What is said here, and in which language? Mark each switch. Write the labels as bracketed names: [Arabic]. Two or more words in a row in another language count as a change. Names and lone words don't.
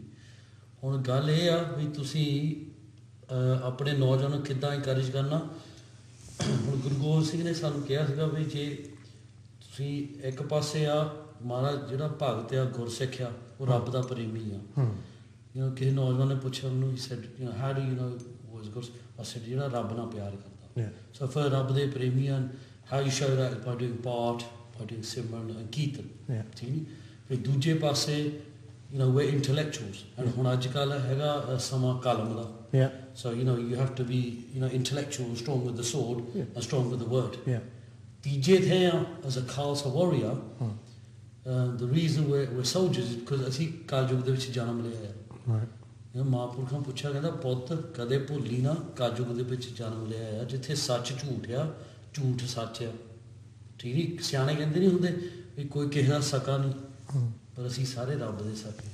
[Punjabi] ਹੁਣ ਗੱਲ ਇਹ ਆ ਵੀ ਤੁਸੀਂ ਆਪਣੇ ਨੌਜਵਾਨ ਨੂੰ ਕਿੱਦਾਂ ਇਨਕਰੇਜ ਕਰਨਾ। ਹੁਣ ਗੁਰੂ ਗੋਬਿੰਦ ਸਿੰਘ ਨੇ ਸਾਨੂੰ ਕਿਹਾ ਸੀਗਾ ਵੀ ਜੇ ਤੁਸੀਂ ਇੱਕ ਪਾਸੇ ਆ ਮਹਾਰਾਜ ਜਿਹੜਾ ਭਗਤ ਆ ਗੁਰਸਿੱਖ ਆ ਉਹ ਰੱਬ ਦਾ ਪ੍ਰੇਮੀ ਆ। ਕਿਸੇ ਨੌਜਵਾਨ ਨੇ ਪੁੱਛਿਆ ਉਹਨੂੰ [English] how do you know was good? I said [Punjabi] ਜਿਹੜਾ ਰੱਬ ਨਾਲ ਪਿਆਰ ਕਰਦਾ। ਸੋ ਫਿਰ ਰੱਬ ਦੇ ਪ੍ਰੇਮੀ ਹਨ। [English] how you show that by doing ਪਾਠ, by doing ਸਿਮਰਨ and ਕੀਰਤਨ, [Punjabi] ਠੀਕ ਨਹੀਂ? ਫਿਰ ਦੂਜੇ ਪਾਸੇ [English] we're intellectuals and [Punjabi] ਹੁਣ ਅੱਜ ਕੱਲ੍ਹ ਹੈਗਾ ਸਮਾਂ ਕਲਮ ਦਾ। [English] So you have to be intellectual, strong with the sword and strong with the word. [Punjabi] ਤੀਜੇ ਥੇ ਆ [English] as a Khalsa warrior, the reason we're soldiers is because [Punjabi] ਅਸੀਂ ਕਲਯੁਗ ਦੇ ਵਿੱਚ ਜਨਮ ਲਿਆ ਆ। ਮਹਾਂਪੁਰਖਾਂ ਪੁੱਛਿਆ ਕਹਿੰਦਾ ਪੁੱਤ ਕਦੇ ਭੁੱਲੀ ਨਾ ਕਲਯੁਗ ਦੇ ਵਿੱਚ ਜਨਮ ਲਿਆ ਆ ਜਿੱਥੇ ਸੱਚ ਝੂਠ ਆ, ਝੂਠ ਸੱਚ ਆ, ਠੀਕ ਨਹੀਂ? ਸਿਆਣੇ ਕਹਿੰਦੇ ਨਹੀਂ ਹੁੰਦੇ ਵੀ ਕੋਈ ਕਿਸੇ ਦਾ ਸਕਾ ਨਹੀਂ, ਪਰ ਅਸੀਂ ਸਾਰੇ ਰੱਬ ਦੇ ਸਕੇ।